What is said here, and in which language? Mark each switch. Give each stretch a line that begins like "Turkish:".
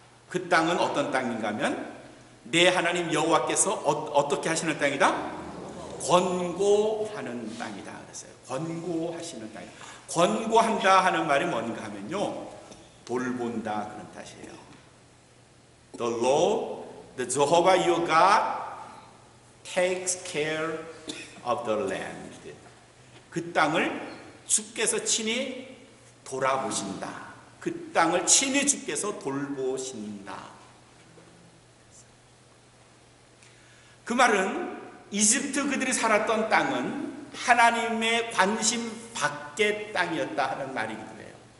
Korean: 그 땅은 어떤 땅인가 하면 내 하나님 여호와께서 어떻게 하시는 땅이다? 권고하는 땅이다 그랬어요. 권고하시는 땅이다. 권고한다 하는 말이 뭔가 하면요, 돌본다 그런 뜻이에요.
English: The Lord, the Jehovah your God takes care of the land.
Korean: 그 땅을 주께서 친히 돌아보신다. 그 땅을 친히 주께서 돌보신다. 그 말은 이집트 그들이 살았던 땅은 하나님의 관심 밖의 땅이었다 하는 말이기도 해요.